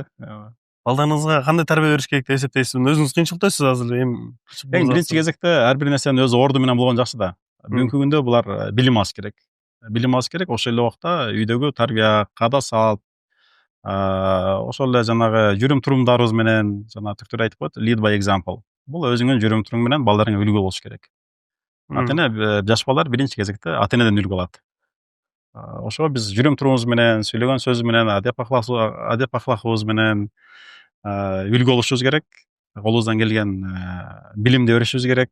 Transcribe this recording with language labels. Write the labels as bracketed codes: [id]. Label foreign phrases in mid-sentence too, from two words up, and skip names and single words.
[ky] Балдарыңызга кандай тарбия бериш керек деп эсептейсиз? Өзүңүз кыйынчылыктайсыз азыр эми. Эң биринчи кезекте ар бир нерсенин өз орду менен болгон жакшы да. Бүгүнкү күндө булар билим алыш керек. Билим алыш керек, ошол эле убакта үйдөгү тарбия, каада салт, ошол эле жанагы жүрүм турумдарыбыз менен, жана түрктөр айтып коет, [en] lead by example. [ky] Бул өзүңүн жүрүм туруң менен балдарыңа үлгү болуш керек. Ата-эне, жаш балдар биринчи кезекте ата-энеден үлгү алат. Ошого биз жүрүм турумубуз менен, сүйлөгөн сөзүбүз менен, адеп ахлакыбыз менен үлгү болушубуз керек. Колубуздан келген билимди беришибиз керек.